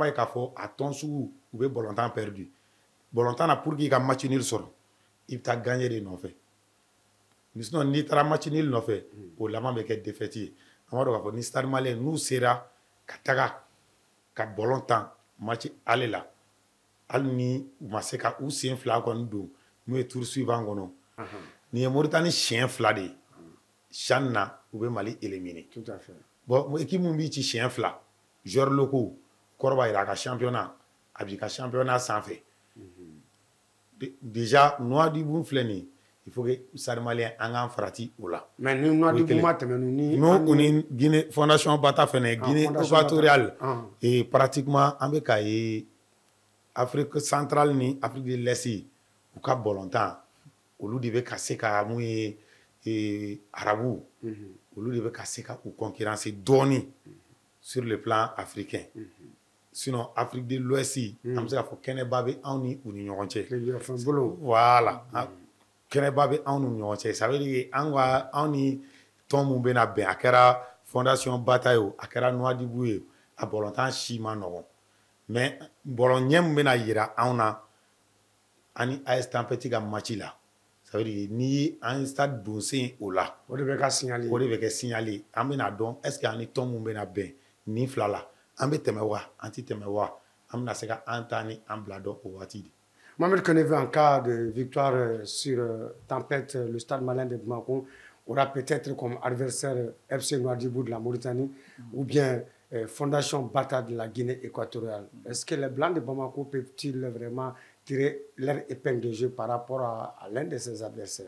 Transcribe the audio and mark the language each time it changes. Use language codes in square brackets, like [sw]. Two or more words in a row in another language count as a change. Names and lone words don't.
[bm] ye k'a fɔ a tɔn sugu u bɛ [fr] ballon perdu ballon [bm] na [fr] pour que [bm] i ka [fr] match nul [bm] sɔrɔ i bɛ taa gagner de nɔfɛ sinon n'i taara [fr] match nul [bm] nɔfɛ o laban bɛ kɛ défaite ye an b'a dɔn k'a fɔ ni Stade Malien n'u sera ka taga ka ballon tan [fr] match aller [bm] la hali ni u ma se ka u sen fila kɔni don n'u ye [fr] tour suivant [bm] kɔnɔ nin ye Mauritanie siɲɛ 2 de ye CHAN na u bɛ Mali éliminer [fr] tout à fait bon équipe [bm] min b'i ci siɲɛ 2 [fr] joueurs locaux [bm] kɔrɔ b'a jira a ka championnat a b'i ka championnat sanfɛ déjà Nouadhibou filɛ nin ye [fr] il faut que [bm] Stade Malien an k'an farati o la mais ni Nouadhibou ma tɛmɛ ni n'o ni Guinée Fondation Bata fɛnɛ [fr] Guinée équatoriale et pratiquement [bm] an bɛ ka ye Afrique centrale ni Afrique de l'Est u ka ballon tan olu de bɛ ka se ka mun ye arabu olu de bɛ ka se ka u concurrencer dɔɔni [fr] sur le plan africain sinon [bm] Afrique de l'Ouest an bɛ se k'a fɔ kɛnɛba bɛ anw ni u ni ɲɔgɔn cɛ voilà kɛnɛba bɛ anw ni ɲɔgɔn cɛ [fr] ça veut dire [bm] anw ni tɔn mun bɛna bɛn a kɛra Fondation Bata ye o a kɛra Nouadhibou ye a ballon tan si ma nɔgɔn [fr] mais ballon [bm] ɲɛ min bɛna yira anw na ani AS Tempête ka match la [fr] ça veut dire [bm] n'i ye an stade don sen o la o de bɛ kɛ signal an bɛna dɔn [fr] est ce que [bm] an ni tɔn mun bɛna bɛn nin fila la an bɛ tɛmɛ wa an tɛ tɛmɛ wa an bɛna se ka an ta ni an bila dɔn o waati de. [fr] Mohamed Kenevi, en cas de victoire sur Tempête, le Stade Malien de Bamako aura peut-être comme adversaire FC Nouadhibou de la Mauritanie ou bien Fondation Bata de la Guinée équatoriale. Est-ce que les Blancs de Bamako peuvent-ils vraiment tirer leur épingle de jeu par rapport à l'un de ses adversaires?